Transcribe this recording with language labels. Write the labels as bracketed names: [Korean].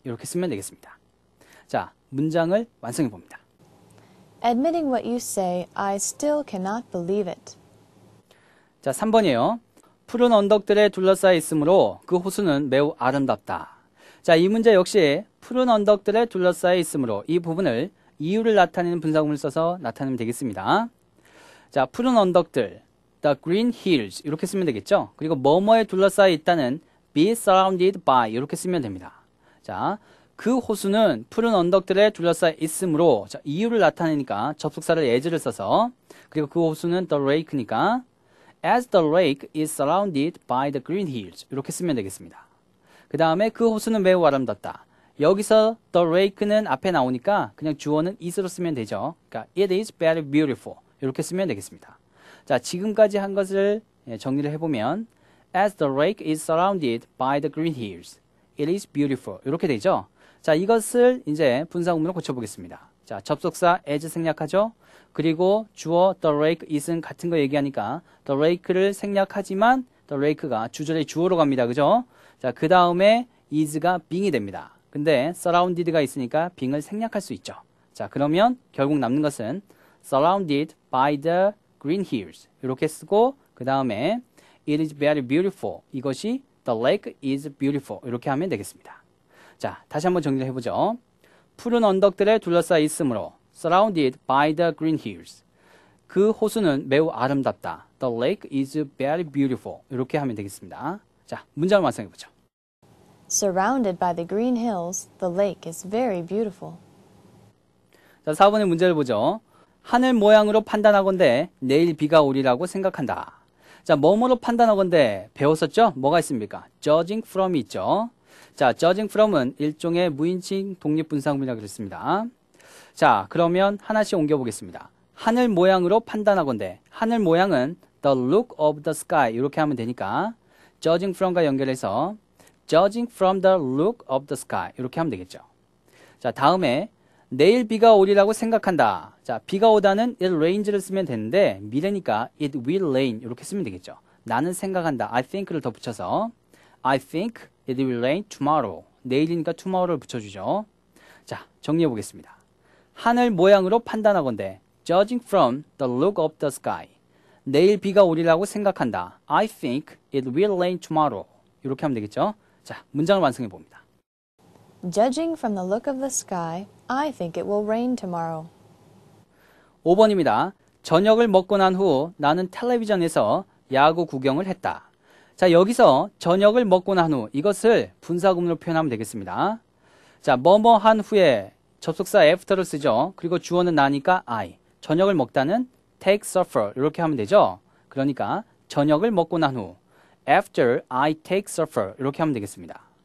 [Korean] 이렇게 쓰면 되겠습니다. 자, 문장을 완성해 봅니다. [English] Admitting what you say, I still cannot believe it. [Korean] 자, 3번이에요. 푸른 언덕들에 둘러싸여 있으므로 그 호수는 매우 아름답다. 자, 이 문제 역시 푸른 언덕들에 둘러싸여 있으므로 이 부분을 이유를 나타내는 분사구문을 써서 나타내면 되겠습니다. 자, 푸른 언덕들, the green hills 이렇게 쓰면 되겠죠. 그리고 뭐뭐에 둘러싸여 있다는 be surrounded by 이렇게 쓰면 됩니다. 자, 그 호수는 푸른 언덕들에 둘러싸여 있으므로 자, 이유를 나타내니까 접속사를 as를 써서 그리고 그 호수는 the lake니까 [English] as the lake is surrounded by the green hills [Korean] 이렇게 쓰면 되겠습니다. 그 다음에 그 호수는 매우 아름답다. 여기서 the lake는 앞에 나오니까 그냥 주어는 is로 쓰면 되죠. 그러니까 [English] it is very beautiful [Korean] 이렇게 쓰면 되겠습니다. 자, 지금까지 한 것을 정리를 해보면 [English] as the lake is surrounded by the green hills, it is beautiful [Korean] 이렇게 되죠. 자, 이것을 이제 분사구문으로 고쳐보겠습니다. 자, 접속사 as 생략하죠. 그리고 주어 the lake is은 같은 거 얘기하니까 the lake를 생략하지만 the lake가 주절의 주어로 갑니다. 그죠? 자, 그 다음에 is가 being이 됩니다. 근데 surrounded가 있으니까 being을 생략할 수 있죠. 자, 그러면 결국 남는 것은 [English] surrounded by the green hills [Korean] 이렇게 쓰고 그 다음에 [English] it is very beautiful [Korean] 이것이 [English] the lake is beautiful [Korean] 이렇게 하면 되겠습니다. 자, 다시 한번 정리를 해보죠. 푸른 언덕들에 둘러싸여 있으므로 [English] surrounded by the green hills [Korean] 그 호수는 매우 아름답다. [English] the lake is very beautiful [Korean] 이렇게 하면 되겠습니다. 자, 문장을 완성해보죠. [English] Surrounded by the green hills, the lake is very beautiful. [Korean] 자, 4번의 문제를 보죠. 하늘 모양으로 판단하건대 내일 비가 오리라고 생각한다. 자, 뭐뭐로 판단하건대 배웠었죠? 뭐가 있습니까? judging from이 있죠. 자, judging from은 일종의 무인칭 독립분사구문이라고 그랬습니다. 자, 그러면 하나씩 옮겨보겠습니다. 하늘 모양으로 판단하건대 하늘 모양은 the look of the sky 이렇게 하면 되니까 [English] judging from과 연결해서 judging from the look of the sky [Korean] 이렇게 하면 되겠죠. 자, 다음에 내일 비가 오리라고 생각한다. 자, 비가 오다는 it rains를 쓰면 되는데 미래니까 [English] it will rain [Korean] 이렇게 쓰면 되겠죠. 나는 생각한다. [English] I think를 [Korean] 더 붙여서 [English] I think it will rain tomorrow. [Korean] 내일이니까 tomorrow를 붙여주죠. 자, 정리해 보겠습니다. 하늘 모양으로 판단하건대 [English] judging from the look of the sky [Korean] 내일 비가 오리라고 생각한다. [English] I think it will rain tomorrow. [Korean] 이렇게 하면 되겠죠. 자, 문장을 완성해 봅니다. [English] Judging from the look of the sky, I think it will rain tomorrow. [Korean] 5번입니다. 저녁을 먹고 난 후 나는 텔레비전에서 야구 구경을 했다. 자, 여기서 저녁을 먹고 난 후 이것을 분사구문으로 표현하면 되겠습니다. 자, 뭐뭐 한 후에 접속사 after를 쓰죠. 그리고 주어는 나니까 I. 저녁을 먹다는 take supper 이렇게 하면 되죠. 그러니까 저녁을 먹고 난 후 [English] after I take supper [Korean] 이렇게 하면 되겠습니다.